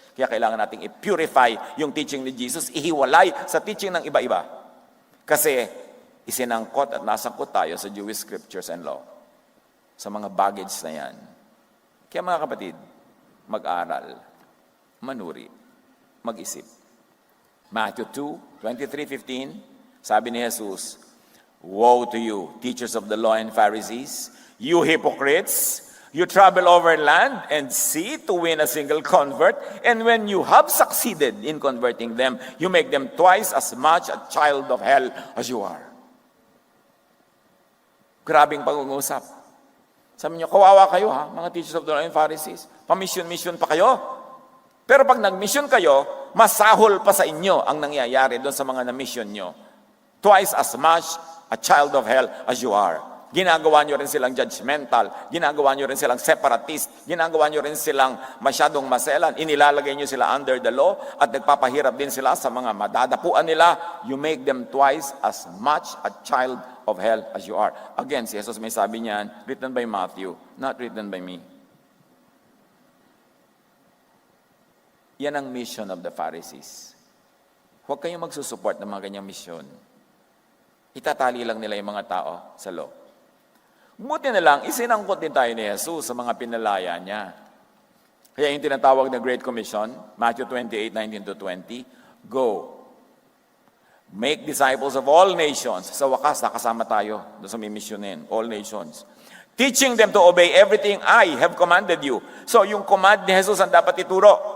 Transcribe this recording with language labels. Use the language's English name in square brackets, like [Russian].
[Filipino] Kaya kailangan natin i-purify yung teaching ni Jesus, ihiwalay sa teaching ng iba-iba. Kasi isinangkot at nasangkot tayo sa Jewish Scriptures and Law. Sa mga baggage na yan. Kaya mga kapatid, mag-aral, manuri, mag-isip. [English] Matthew 2:23-15, sabi ni Jesus, "Woe to you, teachers of the law and Pharisees, you hypocrites! You travel over land and sea to win a single convert, and when you have succeeded in converting them, you make them twice as much a child of hell as you are." [Filipino] Grabing pag-uusap. Sabi niyo, kawawa kayo ha, mga teachers of the law and Pharisees. Pamisyon-misyon pa kayo. Pero pag nag-mission kayo, masahol pa sa inyo ang nangyayari doon sa mga na-mission nyo. [English] Twice as much a child of hell as you are. [Filipino] Ginagawa nyo rin silang judgmental. Ginagawa nyo rin silang separatist. Ginagawa nyo rin silang masyadong maselan. Inilalagay nyo sila [English] under the law [Filipino] at nagpapahirap din sila sa mga madadapuan nila. [English] You make them twice as much a child of hell as you are. Again, [Filipino] si Jesus may sabi niyan, [English] written by Matthew, not written by me. [Filipino] Yan ang mission of the Pharisees. Huwag kayong magsusupport ng mga ganyang mission. Itatali lang nila yung mga tao sa law. Buti na lang, isinangkot din tayo ni Jesus sa mga pinalaya niya. Kaya yung tinatawag na Great Commission, Matthew 28:19-20, [English] "Go, make disciples of all nations." [Filipino] Sa wakas, nakasama tayo doon sa mimisyonin, [English] all nations. "Teaching them to obey everything I have commanded you." [Filipino] So, yung command ni Jesus ang dapat ituro.